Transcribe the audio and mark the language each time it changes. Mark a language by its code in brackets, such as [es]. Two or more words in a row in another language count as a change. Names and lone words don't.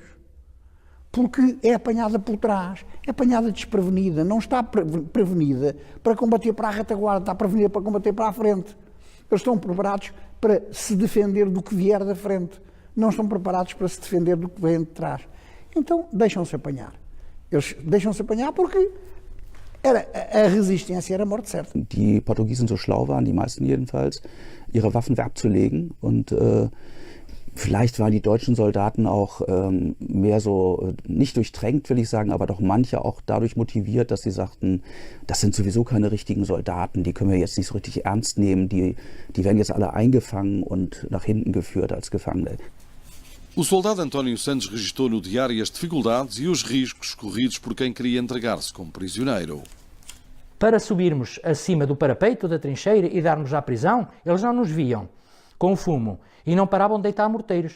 [pt] Porque é apanhada por trás, é apanhada desprevenida, não está prevenida para combater para a retaguarda, está prevenida para combater para a frente. Eles estão preparados para se defender do que vier da frente, não estão preparados para se defender do que vem de trás. Então deixam-se apanhar. Eles deixam-se apanhar porque a resistência era a morte certa. [de] Die Portugiesen so schlau waren, die meisten jedenfalls, ihre Waffen abzulegen und vielleicht waren die deutschen Soldaten auch mehr so, nicht durchdrängt, will ich sagen, aber doch manche auch dadurch motiviert, dass sie sagten, das sind sowieso keine richtigen Soldaten, die können wir jetzt nicht so richtig ernst nehmen, die werden jetzt alle eingefangen und nach hinten geführt als Gefangene. [pt] O soldado António Santos registou no diário as dificuldades e os riscos corridos por quem queria entregar-se como prisioneiro. Para subirmos acima do parapeito da trincheira e darmos à prisão, eles não nos viam, com fumo, e não paravam de deitar morteiros.